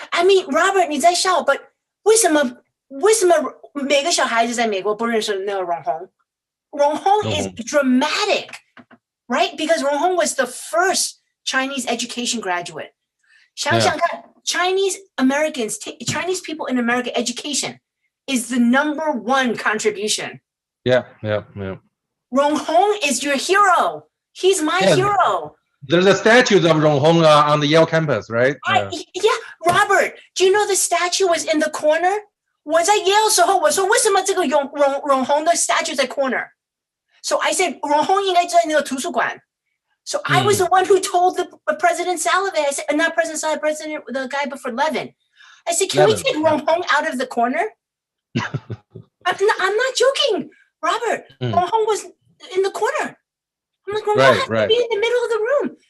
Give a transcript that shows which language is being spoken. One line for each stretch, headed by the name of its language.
English: I mean,
Chinese: Robert, 你在笑, but 为什么每个小孩子在美国不认识那个荣宏?
English: Rong Hong is dramatic, right? Because Rong Hong was the first Chinese education graduate.
Chinese: 想想看,
English: Chinese people in America, education is the #1 contribution. Yeah. Rong Hong is your hero. He's my hero. There's a statue of Rong Hong on the Yale campus, right? Robert, do you know the statue was in the corner?
Chinese: 我在 Yale 的时候，我说为什么这个荣宏的 statue 在 corner?
English: So I said
Chinese: 荣宏应该在那个图书馆.
English: So I was the one who told the President Salovey, I said, not President Salovey, the guy before Levin. I said, can we take Rong Hong out of the corner? I'm not joking, Robert. Rong Hong was in the corner. I'm like, Rong Hong has to be in the middle of the room.